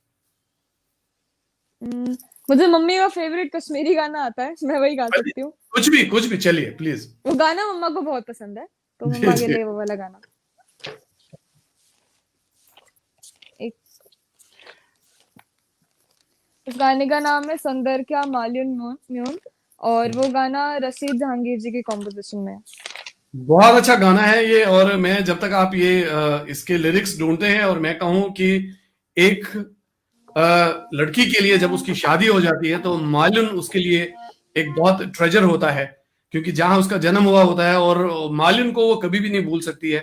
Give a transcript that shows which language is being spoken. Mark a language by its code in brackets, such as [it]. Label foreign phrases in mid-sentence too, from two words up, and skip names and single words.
[hi] हम्म, मुझे मम्मी का फेवरेट कश्मीरी गाना आता है, मैं वही गा सकती हूँ। कुछ भी चलिए प्लीज। वो गाना मम्मा को बहुत पसंद है, तो जी मम्मा के जी। लिए वो वाला गाना। एक, इस गाने का नाम है संदर क्या मालियन म्यून म्यून, और वो गाना रशीद जहांगीर जी की कॉम्पोजिशन में है। बहुत अच्छा गाना है ये। और मैं जब तक आप ये इसके लिरिक्स ढूंढते हैं, और मैं कहूं कि एक लड़की के लिए जब उसकी शादी हो जाती है तो मालिन उसके लिए एक बहुत ट्रेजर होता है, क्योंकि जहां उसका जन्म हुआ होता है, और मालिन को वो कभी भी नहीं भूल सकती है।